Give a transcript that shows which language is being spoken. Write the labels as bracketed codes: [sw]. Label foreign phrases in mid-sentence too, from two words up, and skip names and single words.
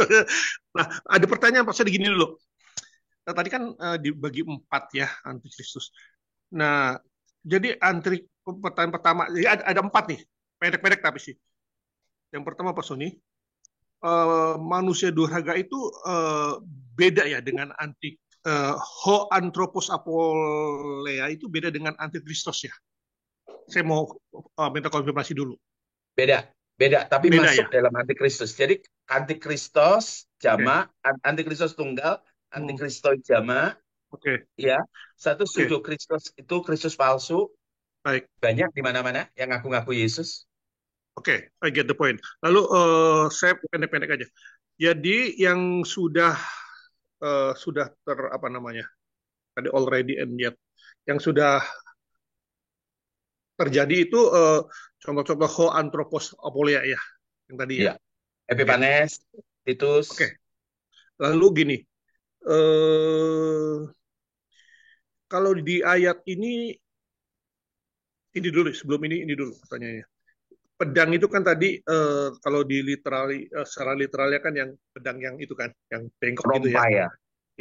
[id] Nah, ada pertanyaan Pak saya gini dulu. Nah, tadi kan dibagi 4 ya antikristus. Nah, jadi pertanyaan pertama, jadi ada 4 nih, pendek-pendek tapi sih. Yang pertama Pak Sony, manusia durhaka itu beda ya dengan [el] ho anthropos apolea [id] itu beda dengan antikristos ya. Saya mau minta konfirmasi dulu. Beda, tapi Beda masuk ya? dalam antikristus. Jadi antikristos jamak, antikristos tunggal, antikristoi jamak. Oke. Ya, satu pseudo Kristus itu Kristus palsu. Baik. Banyak di mana-mana yang ngaku-ngaku Yesus. Oke, [en] I get the point. [id] Lalu saya pendek-pendek aja. Jadi yang sudah apa namanya? Tadi [en] already and yet [id] yang sudah terjadi itu contoh-contoh [el] ho anthropos apolea [id] ya, yang tadi ya. Epipanes, Titus. Oke. Lalu gini, kalau di ayat ini dulu, sebelum ini dulu pertanyaannya. Pedang itu kan tadi kalau di secara literalnya kan yang pedang yang itu kan, yang bengkok gitu ya.